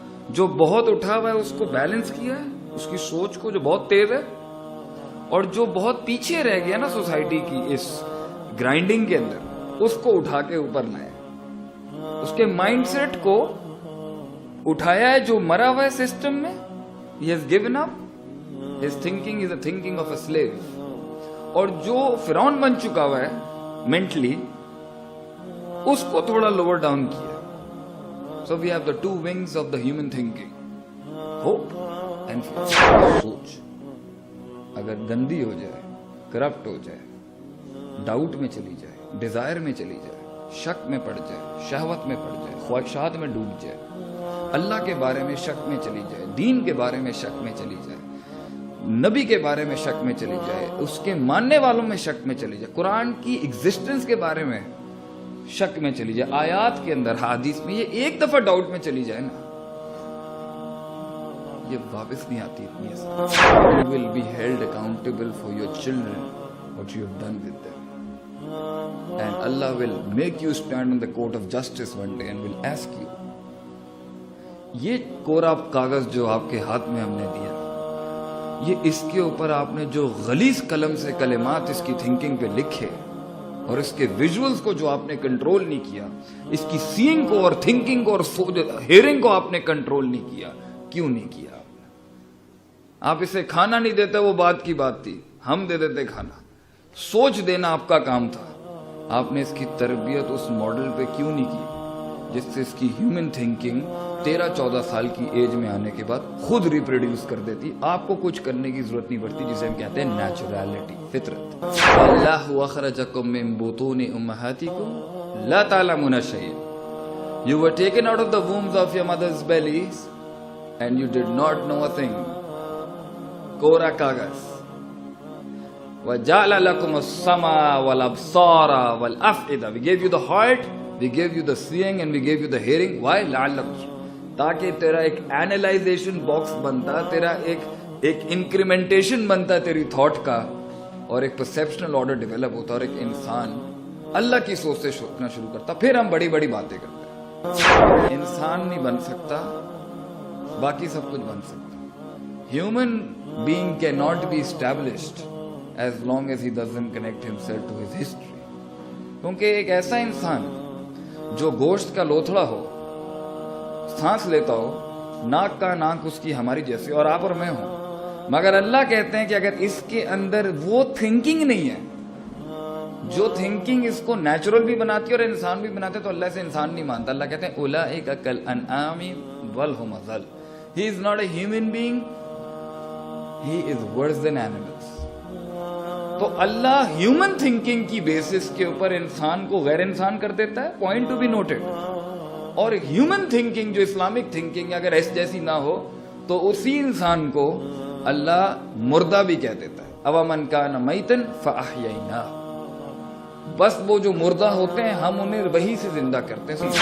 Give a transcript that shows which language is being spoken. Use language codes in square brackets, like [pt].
[ur] جو بہت اٹھا ہوا ہے اس کو بیلنس کیا ہے, اس کی سوچ کو جو بہت تیز ہے, اور جو بہت پیچھے رہ گیا نا سوسائٹی کی اس گرائنڈنگ کے اندر, اس کو اٹھا کے اوپر لائے. اس کے مائنڈ سیٹ کو اٹھایا ہے جو مرا ہوا ہے سسٹم میں. [en] He has given up. His thinking is the thinking of a slave. [ur] اور جو فرعون بن چکا ہوا ہے مینٹلی, اس کو تھوڑا لوور ڈاؤن کیا. [en] So we have the two wings of the human thinking, hope and fear. [ur] سوچ اگر گندی ہو جائے, کرپٹ ہو جائے, ڈاؤٹ میں چلی جائے, ڈیزائر میں چلی جائے, شک میں پڑ جائے, شہوت میں پڑ جائے, خواہشات میں ڈوب جائے, اللہ کے بارے میں شک میں چلی جائے, دین کے بارے میں شک میں چلی جائے, نبی کے بارے میں شک میں چلی جائے, اس کے ماننے والوں میں شک میں چلی جائے, قرآن کی ایگزسٹنس کے بارے میں شک میں چلی جائے, آیات کے اندر, حدیث میں, یہ ایک دفعہ ڈاؤٹ میں چلی جائے نا, یہ واپس نہیں آتی اتنی آسان. [en] You will be held accountable for your children, what you have done with them. And Allah will make you stand on the court of justice one day and will ask you. [ur] یہ کورا کاغذ جو آپ کے ہاتھ میں ہم نے دیا, یہ اس کے اوپر آپ نے جو غلیظ قلم سے کلمات اس کی تھنکنگ پہ لکھے, اور اس کے ویژولز کو جو آپ نے کنٹرول نہیں کیا, اس کی سینگ کو اور تھنکنگ کو اور ہیئرنگ کو آپ نے کنٹرول نہیں کیا. کیوں نہیں کیا؟ آپ اسے کھانا نہیں دیتے, وہ بات کی بات تھی, ہم دے دیتے کھانا. سوچ دینا آپ کا کام تھا, آپ نے اس کی تربیت اس ماڈل پہ کیوں نہیں کی جس سے اس کی ہیومن تھنکنگ 13-14 سال کی ایج میں آنے کے بعد خود ریپروڈیوس کر دیتی. آپ کو کچھ کرنے کی ضرورت نہیں پڑتی, جسے ہم کہتے ہیں نیچرلٹی, فطرت. [ar] اللہ اخرجکم من بطون امہاتکم لا تعلمون شیئا. [en] You were taken out of the wombs of your mother's bellies and you did not know a thing. [ur] کورا کاغذ. [ar] وَجَعْلَ لَكُمُ السَّمْعَ وَالْأَبْصَارَ وَالْأَفْئِدَةَ. [en] We gave you the heart, we gave you the seeing and we gave you the hearing. Why? [ar] لَعَلَّكُمْ. [ur] تاکہ تیرا ایک اینالائزیشن box بنتا, تیرا ایک انکریمنٹیشن بنتا تیری تھاٹ کا, اور ایک پرسیپشنل آرڈر ڈیولپ ہوتا, اور ایک انسان اللہ کی سوچ سے سوچنا شروع کرتا. پھر ہم بڑی بڑی باتیں کرتے. انسان نہیں بن سکتا, باقی سب کچھ بن سکتا. [en] Human being cannot be established as long as he doesn't connect himself to his history. [ur] کیونکہ ایک ایسا انسان جو گوشت کا لوتھڑا ہو, سانس لیتا ہو, ناک کا ناک اس کی ہماری جیسے, اور آپ اور میں ہوں, مگر اللہ کہتے ہیں کہ اگر اس کے اندر وہ تھنکنگ نہیں ہے جو تھنکنگ اس کو نیچرل بھی بناتی ہے اور انسان بھی بناتے, تو اللہ سے انسان نہیں مانتا. اللہ کہتے ہیں [ar] اولئک کالانعام بل ھم اضل. [en] He is not a human being, he is worse than animals. [ur] تو اللہ ہیومن تھنکنگ کی بیسس کے اوپر انسان کو غیر انسان کر دیتا ہے, پوائنٹ ٹو بی نوٹڈ. اور ہیومن تھنکنگ جو اسلامک تھنکنگ اگر اس جیسی نہ ہو تو اسی انسان کو اللہ مردہ بھی کہہ دیتا ہے. [ar] اومن کان میتن فاحییناہ. [ur] بس وہ جو مردہ ہوتے ہیں ہم انہیں وہی سے زندہ کرتے ہیں.